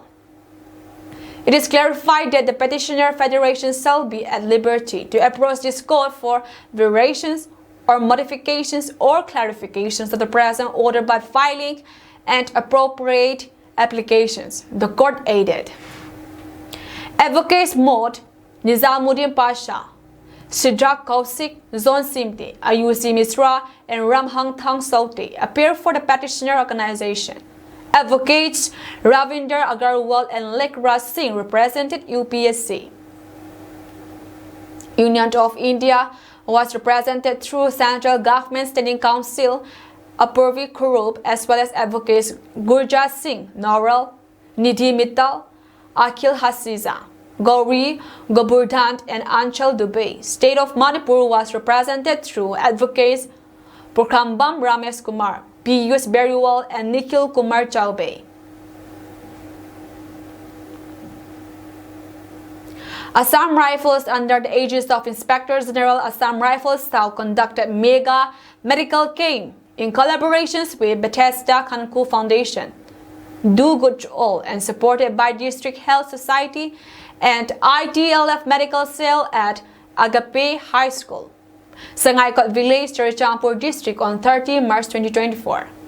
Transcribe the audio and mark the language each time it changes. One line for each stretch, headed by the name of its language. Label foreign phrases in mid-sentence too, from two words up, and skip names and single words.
English: It is clarified that the petitioner federation shall be at liberty to approach this court for variations or modifications or clarifications of the present order by filing and appropriate applications, the court added. Advocates Mod Nizamuddin Pasha, Sidrak Kausik, Zon Simti, Ayusi Misra, and Ramhang Thang Sauti appear for the petitioner organization. Advocates Ravinder Agarwal and Lekhraj Singh represented UPSC. Union of India was represented through Central Government Standing Council Apurvi Kurup, as well as advocates Gurjat Singh Noral, Nidhi Mittal, Akhil Hasiza, Gauri Goburdant, and Anchal Dubey. State of Manipur was represented through advocates Purkambam Ramesh Kumar, Piyush Beriwal, and Nikhil Kumar Chaubey. Assam Rifles, under the aegis of Inspector General Assam Rifles South, conducted mega medical camp in collaborations with Bethesda Kanku Foundation, Do Good to All, and supported by District Health Society and ITLF Medical Cell at Agape High School, Sangaikot Village, Churachandpur District on 30 March 2024.